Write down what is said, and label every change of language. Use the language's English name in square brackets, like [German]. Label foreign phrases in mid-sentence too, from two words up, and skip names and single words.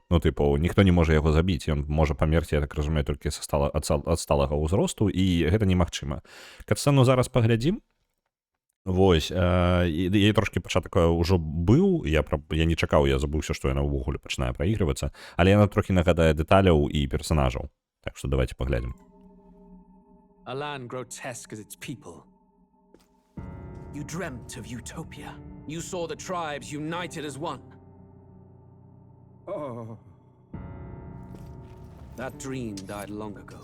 [Belarusian] Ну, тыпу, ніхто не можа яго забіць, ён можа памерці, я так разумею, толькі ад сталага ўзросту, і гэта немагчыма. Катсцэну зараз паглядзім. Вось, я трошкі пачатак ўжо быў, я не чакаў, я забыўся, што яна ўвогуле пачынае праігрывацца, але яна трохі нагадае дэталяў і персанажаў. Так што давайте паглядзім. [English] A land grotesque as its people. You dreamt of utopia. You saw the tribes united as one. Oh. That dream died long ago.